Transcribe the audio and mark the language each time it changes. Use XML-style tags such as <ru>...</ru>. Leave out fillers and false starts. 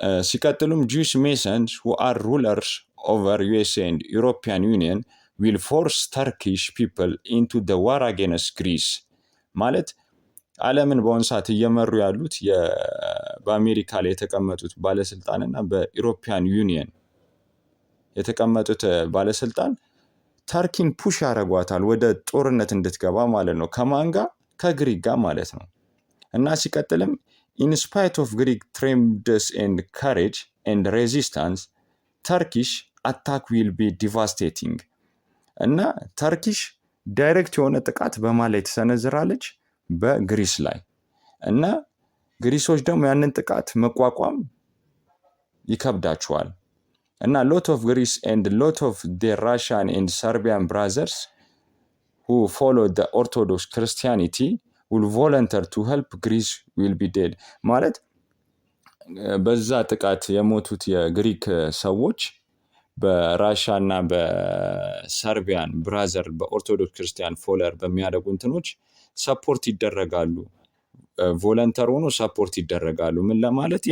<am>ሲቀጥሉም</am> <en>Jewish Masons who are rulers over USA and European Union will force Turkish people into the war against Greece</en> <am>ማለት ዓለምን በአሁኑ ሰዓት እየመሩ ያሉት በአሜሪካ ላይ የተቀመጡት ባለስልጣንና በኢሮፒያን ዩኒየን የተቀመጡት ባለስልጣን ተርኪን ፑሽ ያደርጓታል ወደ ጦርነት እንድትገባ ማለት ነው። ከማን ጋር? ከግሪክ ጋር ማለት ነው። እና ሲቀጥልም</am> <en>in spite of Greek tremendous and courage and resistance, Turkish attack will be devastating.</en> <am>እና ተርኪሽ ዳይሬክት የሆነ ጥቃት በማን ላይ ትሰነዝራለች? በግሪስ ላይ። እና ግሪሶች ደግሞ ያንን ጥቃት መቋቋም ይከብዳቸዋል። እና</am> <en>lot of Greece and lot of their Russian and Serbian brothers who followed the Orthodox Christianity will volunteer to help Greece will be dead.</en> <am>ማለት በዛ ጥቃት የሞቱት የግሪክ ሰዎች በራሻ እና በሰርቢያን ብራዘር በኦርቶዶክስ ክርስቲያን ፎለር በሚያደርጉ እንትኖች ሰፖርት ይደረጋሉ። ቮለንተር ሆኖ ሰፖርት ይደረጋሉ። ምን ለማለት?</am>